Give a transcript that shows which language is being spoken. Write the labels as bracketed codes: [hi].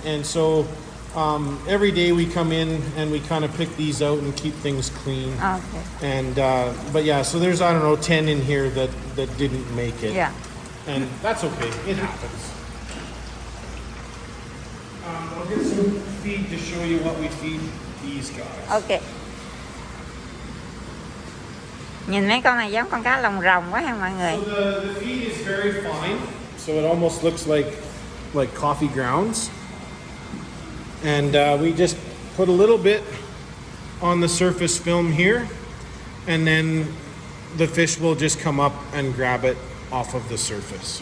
[en] And so every day we come in and we kind of pick these out and keep things clean. Okay. And but yeah, so there's 10 in here that didn't make it. Yeah. And that's okay. It happens. I'll get some feed to show you what we feed these guys. Ok. [vi] Nhìn mấy con này giống con cá lồng rồng quá ha mọi người. [en] So the feed is very fine. So it almost looks like coffee grounds. And we just put a little bit on the surface film here, and then the fish will just come up and grab it off of the surface.